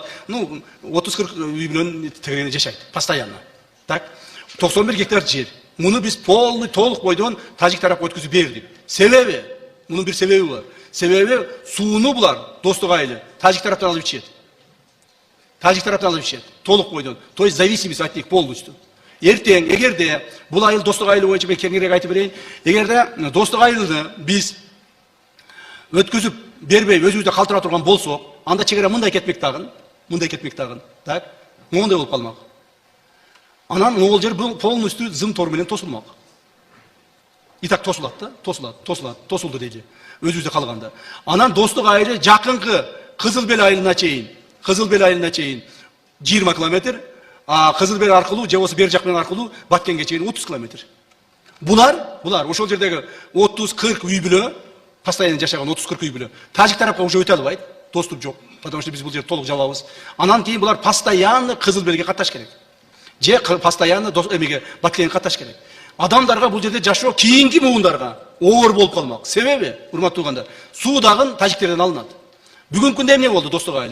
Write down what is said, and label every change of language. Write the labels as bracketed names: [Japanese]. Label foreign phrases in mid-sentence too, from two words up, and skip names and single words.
[Kyrgyz] 30-40 үй бүлөнүн тегерени жашайт постоянно. Так, 91 гектар жер. Муну биз полный толук бойдон тажик тарапка өткүзүп бердик. Себеби, мунун бир себеби бар. Себеби сууну булар достук айылы тажик тараптан алып ичет. Тажик тараптан алып ичет. Толук бойдон. [Russian] То есть зависимость от них полностью. [Kyrgyz] Эртең, эгерде бул айыл достук айылы боюнча мен кеңирээк айтып берейин. Эгерде достук айылды биз өткүзүп бербей өзүбүздө калтыра турган болсок, анда чегара мындай кетмек тагын. Так, моундай болуп калмак. Анан могул жер полностью зым тор менен тосулмак. [Russian] И так [Kyrgyz] тосулат да, тосулду дейли. Өзүбүздө калганда. Анан достук айылы жакынкы Кызылбел айылына чейин, 20 километр, Кызылбел аркылуу, же болбосо бер жак менен аркылуу Баткенге чейин 30 километр. Булар ошол жердеги 30-40 үй бүлө, постоянно жашаган 30-40 үй бүлө. Тажик тарапка уже өтө албайт, доступ жок. [Russian] Потому что [Kyrgyz] биз бул жерди толук жабабыз. Анан кийин булар постоянно Кызылбелге катташ керек. Же постоянно эмеге Баткенге катташ керек. Адамдарга бул жерде жашоо кийинки муундарга оор болуп калмак. Себеби, урматтуу туугандар, суу дагы тажиктерден алынат. Бүгүнкү күндө эмне болду достук айылы?